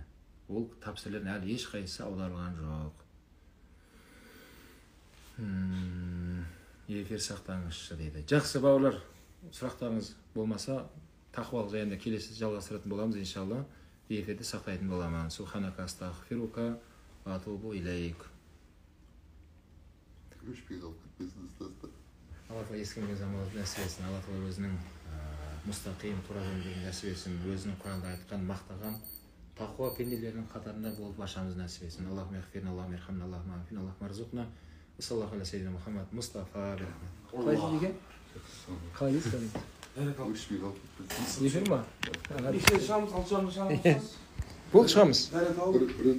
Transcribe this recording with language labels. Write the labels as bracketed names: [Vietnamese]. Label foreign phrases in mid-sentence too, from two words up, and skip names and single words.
[Kazakh] Ол тәпсірлердің әлі ешқайсысы аударылған жоқ. Эфир сақтаңызшы дейді. Жақсы бауырлар, сұрақтарыңыз болмаса тақуалық жайында келесі жалғастыратын боламыз иншалла. Эфирді сақтайтын боламын. [Arabic] سبحانك أستغفرك وأتوب إليك. [Kazakh] Алла тағала ескерген заманды нәсіп етсін. Алла тағала өзінің мұстақим тура жолдарын нәсіп етсін. Өзінің Құранда айтқан, мақтаған тақуа пенделерінің қатарында болып баршамызды нәсіп етсін. [Arabic] اللهم اغفر لنا، اللهم ارحمنا، اللهم عافنا، اللهم ارزقنا. صلى الله عليه سيدنا محمد مصطفى برحمة. [Kazakh] Қалай деген? Қалай дейсің? Эфир ма? Эфир шығамыз, алшамыз. Болды, шығамыз.